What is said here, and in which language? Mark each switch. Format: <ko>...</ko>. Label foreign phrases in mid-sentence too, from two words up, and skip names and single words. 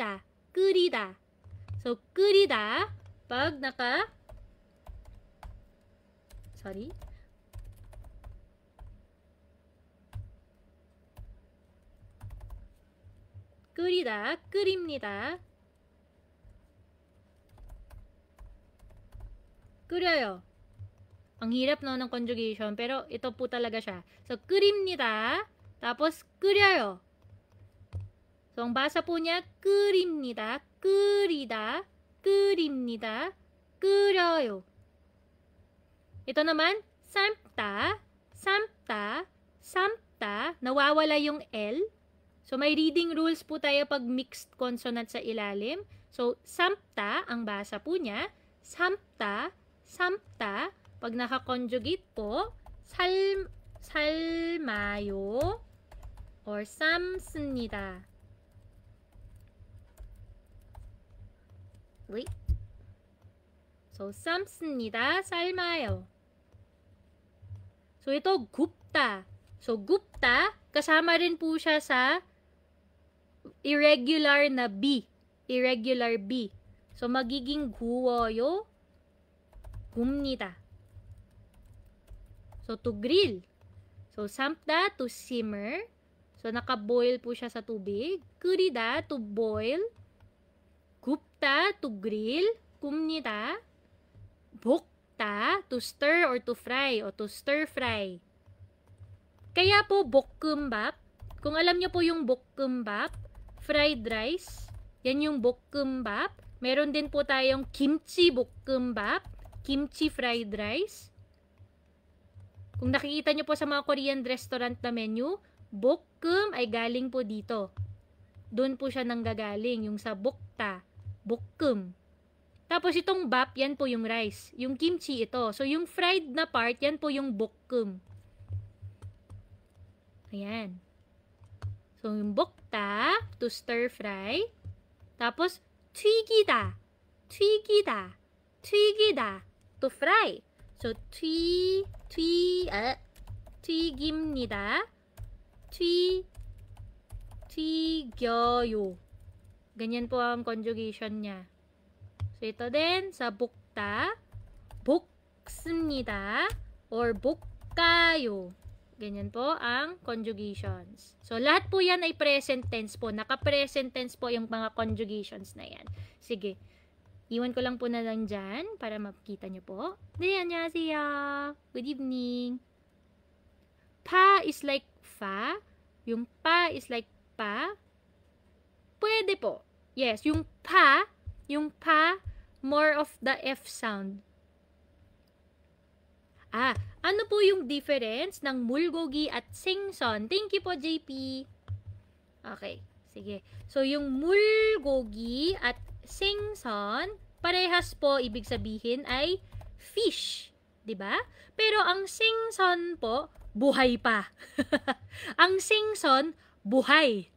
<ko>So, 끓이다.</ko> <tl>Pag Sorry.</tl> <ko>끓이다, 끓입니다. 끓여요.</ko> <tl>Ang hirap no ng conjugation, pero ito po talaga siya. So, 끓입니다. Tapos, 끓여요. So, ang basa po niya,</tl> <ko>끓입니다, 끓이다, 끓입니다, 끓여요.</ko> <tl>Ito naman,</tl> <ko>삶다, 삶다, 삶다.</ko> <tl>Nawawala yung L. So, may reading rules po tayo pag</tl> <en>mixed consonant</en> <tl>sa ilalim. So, 삶다, ang basa po niya,</tl> <ko>삶다, 삶다.</ko> <tl>Pag naka-conjugate po,</tl> <ko>삶아요 or 삶습니다.</ko> <en>Wait. So,</en> <ko>삶습니다, 삶아요.</ko> <tl>So, ito, 굽다. So, 굽다, kasama rin po siya sa irregular na B. Irregular B. So, magiging 구워요, 굽니다.</tl> <en>So, to grill. So, 삶다, to simmer. So,</en> <tl>naka-boil po siya sa tubig.</tl> <en>끓이다, to boil. 굽다, to grill.</en> <ko>굽니다. 볶다,</ko> <en>to stir or to fry o to stir fry.</en> <tl>Kaya po, 볶음밥. Kung alam niyo po yung 볶음밥,</tl> <en>fried rice,</en> <tl>yan yung 볶음밥. Meron din po tayong kimchi 볶음밥,</tl> <en>kimchi fried rice.</en> <tl>Kung nakikita nyo po sa mga</tl> <en>Korean restaurant</en> <tl>na menu, 볶음 ay galing po dito. Doon po siya nanggagaling, yung sa 볶다, 볶음. Tapos itong bap, yan po yung rice. Yung kimchi ito. So yung fried na part, yan po yung 볶음. Ayan. So yung 볶다,</tl> <en>to stir fry.</en> <ko>Tapos 튀기다, 튀기다, 튀기다,</ko> <en>to fry. So,</en> <ko>튀깁니다. 튀겨요.</ko> <tl>Ganyan po ang conjugation niya. So, ito din, sa</tl> <ko>볶다, 볶습니다,</ko> <tl>or 볶아요. Ganyan po ang conjugations. So, lahat po yan ay</tl> <en>present tense</en> <tl>po. Naka-</tl> <en>present tense</en> <tl>po yung mga conjugations na yan. Sige. Iwan ko lang po na lang dyan para makita nyo po.</tl> <ko>네, 안녕하세요.</ko> <en>Good evening. Pa is like fa.</en> <tl>Yung pa is like pa. Pwede po. Yes, yung pa,</tl> <en>more of the F sound.</en> <tl>Ano po yung difference ng mulgogi at singson?</tl> <en>Thank you</en> <tl>po, JP. Okay, sige. So, yung mulgogi at singson, parehas po, ibig sabihin ay fish. 'Di ba? Pero ang singson po, buhay pa. Ang singson, buhay.</tl>